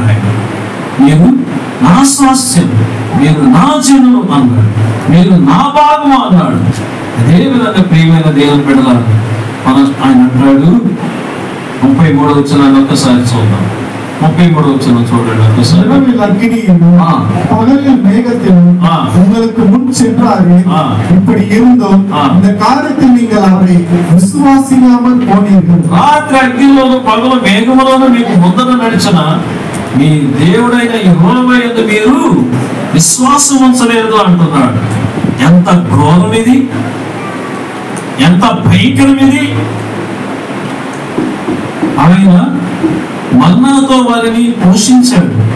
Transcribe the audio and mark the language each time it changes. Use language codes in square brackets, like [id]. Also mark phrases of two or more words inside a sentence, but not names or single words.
[te] ఆయన మీరు నా స్వాస్థ్యం, మీరు నా జనులు అన్నాడు, మీరు నా భాగం అన్నాడు. అదేవిధంగా ప్రియమైన దేవుని బిడ్డలారా ఆయన అంటాడు. 33వ వచనాన్ని ఒక్కసారి చూద్దాం. 33వ వచనం చూడండి ఒక్కసారి. [ta] உங்களுக்கு முன் சென்றாரு, இப்படி இருந்தும் இந்த காரியத்தில் நீங்கள் அவரை விசுவாசிக்காமல் போனீர்கள். [te] రాత్రి అగ్నిలోను పగలు మేఘములోను మీకు ముందర నడిచిన మీ దేవుడైన యెహోవా యందు మీరు విశ్వాసం ఉంచలేదు అంటున్నాడు. ఎంత ఘోరం ఇది! ఎంత భయంకరం ఇది! ఆయన మన్నాతో వారిని పోషించాడు.